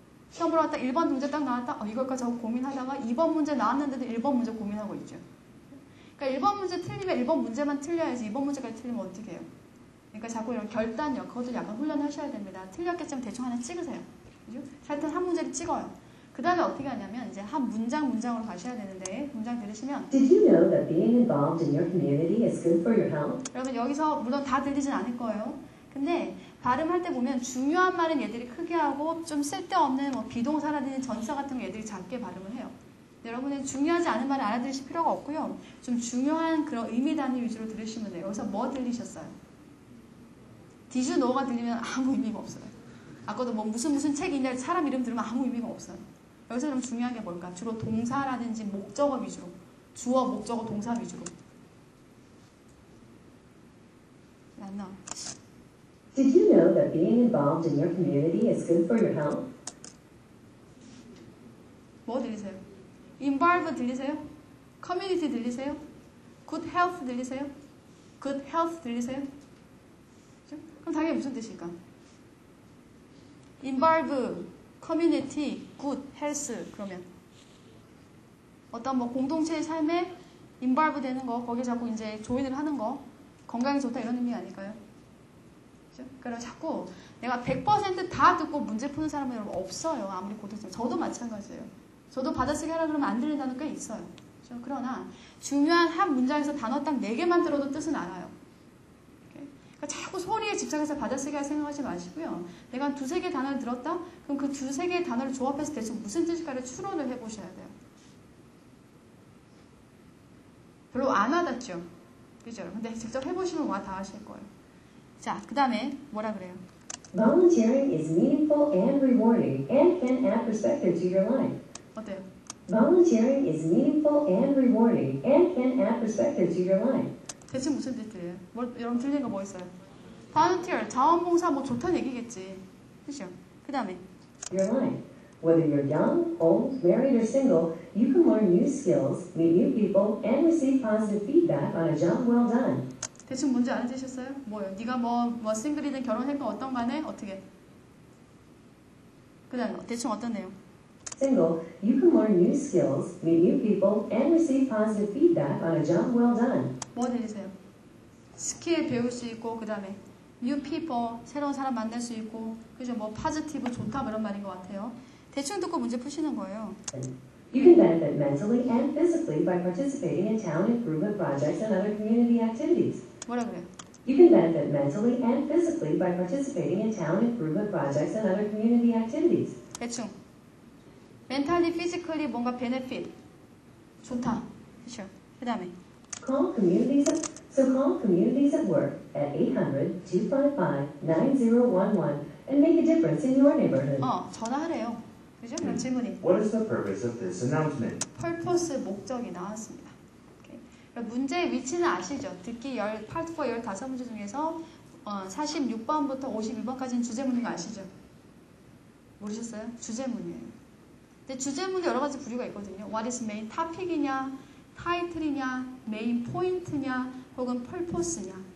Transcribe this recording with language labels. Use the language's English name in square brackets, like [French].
[Korean] 시험 보러 갔다 1번 문제 딱 나왔다. 이걸까 저거 고민하다가 2번 문제 나왔는데도 1번 문제 고민하고 있죠. 그러니까 1번 문제 틀리면 1번 문제만 틀려야지 2번 문제까지 틀리면 어떻게 해요? 그러니까 자꾸 이런 결단력, 그것도 약간 훈련하셔야 됩니다. 틀렸겠지만 대충 하나 찍으세요. 그죠? 하여튼 한 문제를 찍어요. 그 다음에 어떻게 하냐면 이제 한 문장으로 가셔야 되는데 문장 들으시면 [English] Did you know that being involved in your community is good for your health? [Korean] 여러분 여기서 물론 다 들리진 않을 거예요. 근데 발음할 때 보면 중요한 말은 얘들이 크게 하고 좀 쓸데없는 뭐 비동사라든지 전사 같은 거 얘들이 작게 발음을 해요. 여러분은 중요하지 않은 말을 알아들으실 필요가 없고요. 좀 중요한 그런 의미 단위 위주로 들으시면 돼요. 여기서 뭐 들리셨어요? [English] Did you know [Korean] 가 들리면 아무 의미가 없어요. 아까도 뭐 무슨 책 있냐 사람 이름 들으면 아무 의미가 없어요. 여기서 좀 중요한 게 뭘까? 주로 동사라든지 목적어 위주로. 주어, 목적어, 동사 위주로. 안 나와. [English] Did you know that being involved in your community is good for your health? [Korean] 뭐 들리세요? involve 들리세요? community 들리세요? good health 들리세요? good health 들리세요? 그렇죠? 그럼 당연히 무슨 뜻일까? involve, community, good health 그러면 어떤 뭐 공동체의 삶에 involve 되는 거 거기에 자꾸 이제 조인을 하는 거 건강이 좋다 이런 의미 아닐까요? 그렇죠? 그래서 자꾸 내가 100% 듣고 문제 푸는 사람은 여러분 없어요. 아무리 고등학생 저도 마찬가지예요. 저도 받아쓰기 하라 그러면 안 들리는 단어 꽤 있어요. 그렇죠? 그러나 중요한 한 문장에서 단어 딱 4개만 들어도 뜻은 알아요. 그러니까 자꾸 소리에 집착해서 받아쓰기 할 생각하지 마시고요. 내가 한 2-3개 단어를 들었다? 그럼 그 2-3개의 단어를 조합해서 대충 무슨 뜻일까를 추론을 해보셔야 돼요. 별로 안 와닿죠? 그죠? 근데 직접 해보시면 와 다 하실 거예요. 자, 그 다음에 뭐라 그래요? [English] Volunteering is meaningful and rewarding and can add perspective to your life. [Korean] 어때요? [English] Volunteering is meaningful and rewarding and can add perspective to your life. [Korean] 대충 무슨 뜻이에요? 여러분 들리는 거 뭐 있어요? Volunteer, 자원봉사 뭐 좋다는 얘기겠지. 그죠? 그 다음에 [English] Your life. Whether you're young, old, married, or single, you can learn new skills, meet new people, and receive positive feedback on a job well done. [Korean] 대충 뭔지 알아들으셨어요? 뭐요? 네가 뭐 싱글이든 결혼했건 어떤 간에 어떻게? 그 다음에 대충 어떤 내용? [English] Single, you can learn new skills, meet new people, and receive positive feedback on a job well done. [Korean] 뭐 들리세요? 스킬 배울 수 있고 그 다음에 new people, 새로운 사람 만날 수 있고 그죠? 뭐 positive, 좋다 그런 말인 것 같아요. 대충 듣고 문제 푸시는 거예요. [English] You can benefit mentally and physically by participating in town improvement projects and other community activities. [Korean] 뭐라 그래요? [English] You can benefit mentally and physically by participating in town improvement projects and other community activities. [Korean] 대충 mentally, physically 뭔가 benefit 좋다. 그렇죠? 그 다음에 [English] Call communities at work at 800-255-9011 and make a difference in your neighborhood. [Korean] 전화하래요. 그죠? 그럼 질문이 [English] What is the purpose of this announcement? [Korean] purpose, 목적이 나왔습니다. 오케이. 그러니까 문제의 위치는 아시죠? 듣기 파트 4 15문제 중에서 46번부터 51번까지는 주제문인 거 아시죠? 모르셨어요? 주제문이에요. 근데 주제문이 여러 가지 부류가 있거든요. [English] What is main topic [Korean] 이냐, 타이틀이냐, 메인 포인트냐, 혹은 purpose냐.